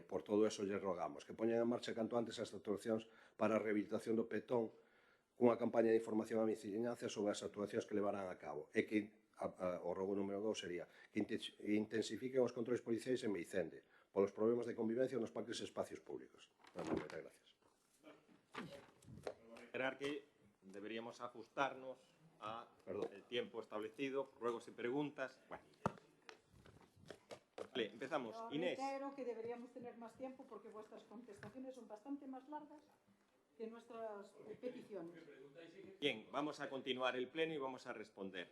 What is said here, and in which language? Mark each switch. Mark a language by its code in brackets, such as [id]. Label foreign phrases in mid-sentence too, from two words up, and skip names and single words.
[gl] Por todo eso lles rogamos que poñan en marcha canto antes as actuacións para a rehabilitación do petón cunha campaña de información á veciñanza sobre as actuacións que levarán a cabo e que o rogo número 2 sería que intensifiquen os controles policiais en Meicende polos problemas de convivencia nos parques e espacios públicos. Moitas gracias. [es] Esperar que deberíamos ajustarnos al tiempo establecido, ruegos y preguntas. Bueno. Vale, empezamos. Inés. Reitero que deberíamos tener más tiempo porque vuestras contestaciones son bastante más largas que nuestras peticiones. Bien, vamos a continuar el pleno y vamos a responder.